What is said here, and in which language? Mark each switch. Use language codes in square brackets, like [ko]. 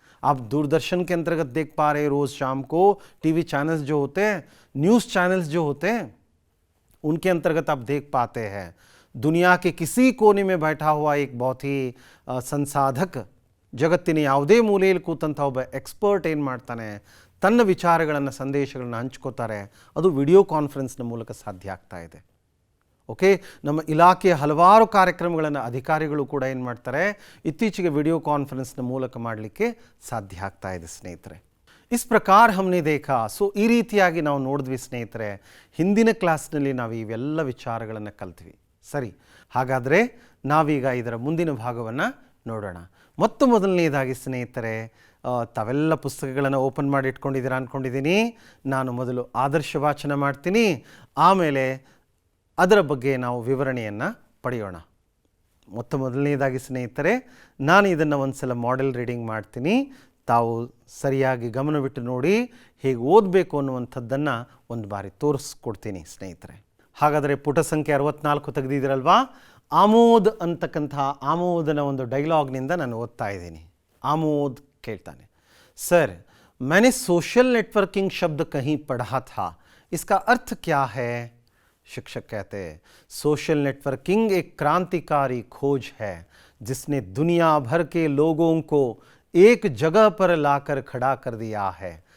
[hi] आप दूरदर्शन के अंतर्गत देख पा रहे हैं, रोज़ शाम को टीवी चैनल्स जो होते हैं, न्यूज़ चैनल्स जो होते हैं, उनके अंतर्गत आप देख पाते हैं दुनिया के किसी कोने में बैठा हुआ एक बहुत ही संसाधक, [kn] ಜಗತ್ತಿನ ಯಾವುದೇ ಮೂಲೆಯಲ್ಲಿ ಕೂತಂಥ ಒಬ್ಬ ಎಕ್ಸ್ಪರ್ಟ್ ಏನು ಮಾಡ್ತಾನೆ, ತನ್ನ ವಿಚಾರಗಳನ್ನು, ಸಂದೇಶಗಳನ್ನು ಹಂಚ್ಕೋತಾರೆ. ಅದು ವಿಡಿಯೋ ಕಾನ್ಫರೆನ್ಸ್ನ ಮೂಲಕ ಸಾಧ್ಯ ಆಗ್ತಾ ಇದೆ. ಓಕೆ, ನಮ್ಮ ಇಲಾಖೆಯ ಹಲವಾರು ಕಾರ್ಯಕ್ರಮಗಳನ್ನು ಅಧಿಕಾರಿಗಳು ಕೂಡ ಏನು ಮಾಡ್ತಾರೆ, ಇತ್ತೀಚೆಗೆ ವಿಡಿಯೋ ಕಾನ್ಫರೆನ್ಸ್ನ ಮೂಲಕ ಮಾಡಲಿಕ್ಕೆ ಸಾಧ್ಯ ಆಗ್ತಾ ಇದೆ ಸ್ನೇಹಿತರೆ. [hi] ಇಸ್ ಪ್ರಕಾರ हमने देखा. [kn] ಸೊ ಈ ರೀತಿಯಾಗಿ ನಾವು ನೋಡಿದ್ವಿ ಸ್ನೇಹಿತರೆ. ಹಿಂದಿನ ಕ್ಲಾಸ್ನಲ್ಲಿ ನಾವು ಇವೆಲ್ಲ ವಿಚಾರಗಳನ್ನು ಕಲ್ತ್ವಿ. ಸರಿ, ಹಾಗಾದರೆ ನಾವೀಗ ಇದರ ಮುಂದಿನ ಭಾಗವನ್ನು ನೋಡೋಣ. ಮೊದಲನೇದಾಗಿ ಸ್ನೇಹಿತರೆ, ತಾವೆಲ್ಲ ಪುಸ್ತಕಗಳನ್ನು ಓಪನ್ ಮಾಡಿ ಇಟ್ಕೊಂಡಿದ್ದೀರಾ ಅಂದ್ಕೊಂಡಿದ್ದೀನಿ. ನಾನು ಮೊದಲು ಆದರ್ಶ ವಾಚನ ಮಾಡ್ತೀನಿ, ಆಮೇಲೆ ಅದರ ಬಗ್ಗೆ ನಾವು ವಿವರಣೆಯನ್ನು ಪಡೆಯೋಣ. ಮೊದಲನೇದಾಗಿ ಸ್ನೇಹಿತರೆ, ನಾನು ಇದನ್ನು ಒಂದು ಸಲ ಮಾಡೆಲ್ ರೀಡಿಂಗ್ ಮಾಡ್ತೀನಿ. ತಾವು ಸರಿಯಾಗಿ ಗಮನವಿಟ್ಟು ನೋಡಿ, ಹೇಗೆ ಓದಬೇಕು ಅನ್ನುವಂಥದ್ದನ್ನು ಒಂದು ಬಾರಿ ತೋರಿಸ್ಕೊಡ್ತೀನಿ ಸ್ನೇಹಿತರೆ. ಹಾಗಾದರೆ ಪುಟ ಸಂಖ್ಯೆ 64 ತೆಗೆದಿದ್ದೀರಲ್ವಾ? ಆಮೋದ್ ಅಂತಕ್ಕಂಥ ಆಮೋದನ ಒಂದು ಡೈಲಾಗ್ನಿಂದ ನಾನು ಓದ್ತಾ ಇದ್ದೀನಿ. ಆಮೋದ್ ಕೇಳ್ತಾನೆ, [hi] सर मैंने सोशल नेटवर्किंग शब्द कहीं पढ़ा था, इसका अर्थ क्या है? शिक्षक कहते हैं, सोशल नेटवर्किंग एक क्रांतिकारी खोज है जिसने दुनिया भर के लोगों को एक जगह पर लाकर खड़ा कर दिया है.